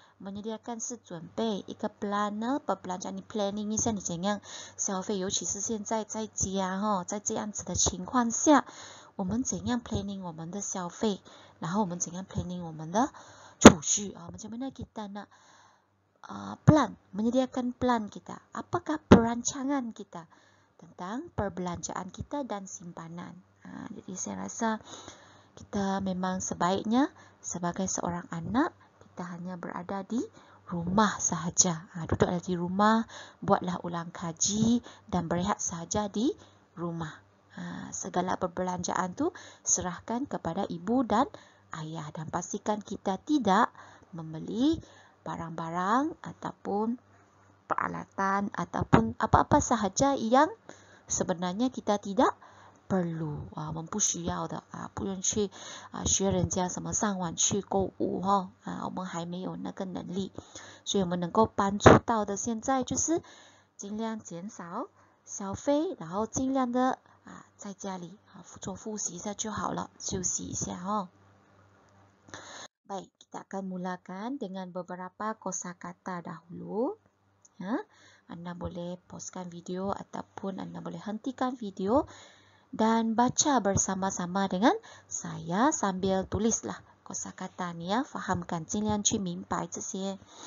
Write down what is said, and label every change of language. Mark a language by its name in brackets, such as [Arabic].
[Chinese] Menyediakan 是准备一个 plan 呢 perbelanjaan 你 planning 一下你怎样消费，尤其是现在在家在这样子的情况下，我们怎样 planning 我们的消费，然后我们怎样 planning 我们的储蓄 [Malay] macam mana kita nak plan, menyediakan plan kita. Apakah perancangan kita tentang perbelanjaan kita dan simpanan. Jadi saya rasa kita memang sebaiknya sebagai seorang anak kita hanya berada di rumah sahaja. Duduklah di rumah, buatlah ulang kaji dan berehat sahaja di rumah. Segala perbelanjaan tu serahkan kepada ibu dan ayah dan pastikan kita tidak membeli barang-barang ataupun peralatan ataupun apa-apa sahaja yang sebenarnya kita tidak perlu [Chinese] 我们不需要的不用去学人家什么上网去购物我们还没有那个能力，所以我们能够帮助到的现在就是尽量减少消费，然后尽量的在家里做复习一下就好了，休息一下 [Malay] Baik, kita akan mulakan dengan beberapa kosakata dahulu. Anda boleh pauskan video ataupun anda boleh hentikan video dan baca bersama-sama dengan saya sambil tulislah kosakata ni fahamkan, [Chinese] 尽量去明白这些